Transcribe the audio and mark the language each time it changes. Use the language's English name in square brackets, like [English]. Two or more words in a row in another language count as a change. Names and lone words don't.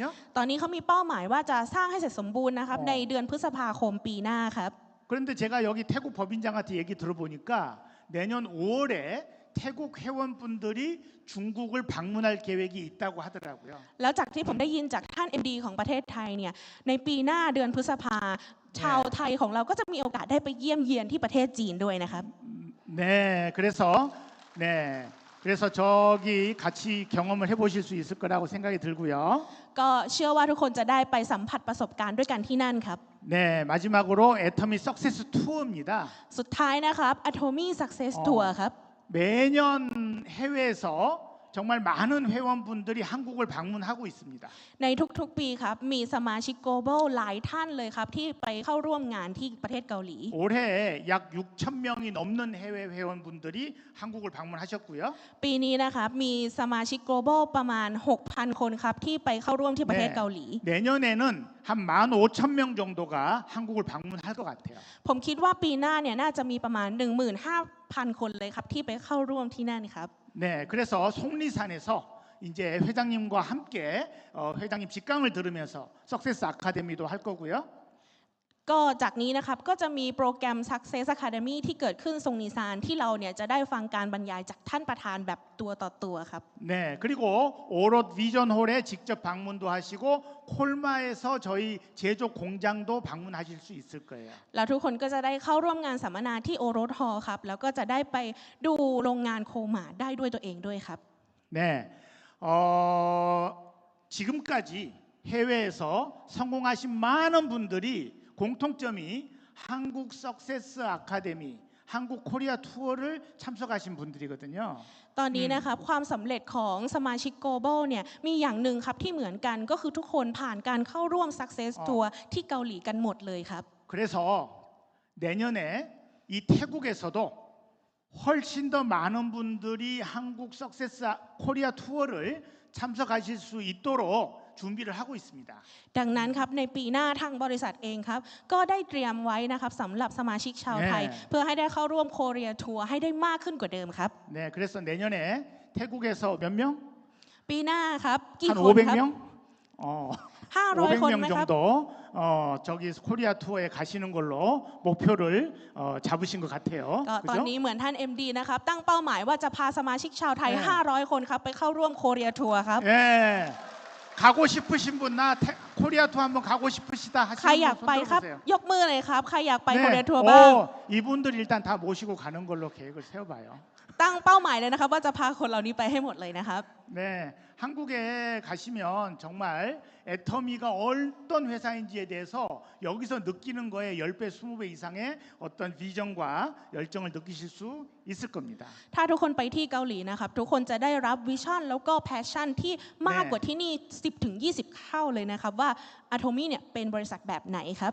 [Thai] ตอนนี้เขามีเป้าหมายว่าจะสร้างให้เสร็จสมบูรณ์นะครับในเดือนพฤษภาคมปีหน้าครับ [Korean] 그런데 제가 여기 태국 법인장한테 얘기 들어보니까 내년 5월에 태국 회원분들이 중국을 방문할 계획이 있다고 하더라고요. [Thai] แล้วจากที่ผมได้ยินจากท่าน MD ของประเทศไทยเนี่ยในปีหน้าเดือนพฤษภาชาวไทยของเราก็จะมีโอกาสได้ไปเยี่ยมเยียนที่ประเทศจีนด้วยนะครับ [Korean] 네, 그래서 저기 같이 경험을 해보실 수 있을 거라고 생각이 들고요. [Thai] ก็เชื่อว่าทุกคนจะได้ไปสัมผัสประสบการณ์ด้วยกันที่นั่นครับ [Korean] 네, 마지막으로 애터미 석세스 투어입니다. [Thai] สุดท้ายนะครับ Atomy Success Tour ครับ [Korean] 매년 해외에서 정말 많은 회원분들이 한국을 방문하고 있습니다. [Thai] ในทุกๆปีครับมีสมาชิก global หลายท่านเลยครับที่ไปเข้าร่วมงานที่ประเทศเกาหลี [Korean] 올해 약 6,000명이 넘는 해외 회원분들이 한국을 방문하셨고요. [Thai] ปีนี้นะครับมีสมาชิก global ประมาณ 6,000 คนครับที่ไปเข้าร่วมที่ประเทศเกาหลี [Korean] 내년에는 한 15,000명 정도가 한국을 방문할 것 같아요. [Thai] ผมคิดว่าปีหน้าเนี่ยน่าจะมีประมาณ 15,000 คนเลยครับที่ไปเข้าร่วมที่นั่นครับ [Korean] 네, 그래서 속리산에서 이제 회장님과 함께 회장님 직강을 들으면서 석세스 아카데미도 할 거고요. [Thai] ก็จากนี้นะครับก็จะมีโปรแกรม Success Academy ที่เกิดขึ้นทรงนิซานที่เราเนี่ยจะได้ฟังการบรรยายจากท่านประธานแบบตัวต่อตัวครับ [Korean] 네, 그리고 오롯 비전홀에 직접 방문도 하시고 콜마에서 저희 제조 공장도 방문하실 수 있을 거예요. [Thai] แล้วทุกคนก็จะได้เข้าร่วมงานสัมมนาที่โอโรสฮอลล์ครับแล้วก็จะได้ไปดูโรงงานโคมาได้ด้วยตัวเองด้วยครับ [Korean] 네, 지금까지 해외에서 성공하신 많은 분들이 공통점이 한국 석세스 아카데미, 한국 코리아 투어를 참석하신 분들이거든요. [Thai] ตอนนี้นะครับความสำเร็จของสมาชิก global เนี่ยมีอย่างหนึ่งครับที่เหมือนกันก็คือทุกคนผ่านการเข้าร่วม Success Tour ที่เกาหลีกันหมดเลยครับ [Korean] 그래서 내년에 이 태국에서도 훨씬 더 많은 분들이 한국 석세스 코리아 투어를 참석하실 수 있도록 준비를 하고 있습니다. [Thai] ดังนั้นครับในปีหน้าทางบริษัทเองครับก็ได้เตรียมไว้นะครับสำหรับสมาชิกชาวไทย เพื่อให้ได้เข้าร่วมโคเรียทัวร์ให้ได้มากขึ้นกว่าเดิมครับ [Korean] 네, 그래서 내년에 태국에서 몇 명? [Thai] ปีหน้าครับกี่ [Korean] 한 [Thai] คนครับ [Korean] 500명? [Thai] 500 คนไหม [Korean] 500명 [Thai] ครับ [Korean] 정도 저기 코리아 투어에 가시는 걸로 목표를 잡으신 것 같아요. [Thai] ก็ตอน [Korean] 그죠? [Thai] นี้เหมือนท่าน MD นะครับตั้งเป้าหมายว่าจะพาสมาชิกชาวไทย 500 คนครับไปเข้าร่วมโคเรียทัวร์ครับ [Korean] 예. 가고 싶으신 분 나 코리아 투어 한번 가고 싶으시다 [Thai] ใคร [Korean] 하시는 [Thai] อยาก [Korean] 분 [Thai] ไป [Korean] 손 [Thai] ครับ [Korean] 들어보세요. [Thai] ยกมือเลยครับใครอยากไปโคเรีย [Korean] 네. [Thai] ทัวร์บ้าง [Korean] 이분들 일단 다 모시고 가는 걸로 계획을 세워봐요. [Thai] ตั้งเป้าหมายเลยนะครับว่าจะพาคนเหล่านี้ไปให้หมดเลยนะครับ [Korean] 네, 한국에 가시면 정말 애터미가 어떤 회사인지에 대해서 여기서 느끼는 거에 10배, 20배 이상의 어떤 비전과 열정을 느끼실 수 있을 겁니다. [Thai] ถ้าทุกคนไปที่เกาหลีนะครับทุกคนจะได้รับวิชั่นแล้วก็แพชชั่นที่มากกว่าที่นี่ 10-20 เท่าเลยนะครับว่า Atomy เนี่ยเป็นบริษัทแบบไหนครับ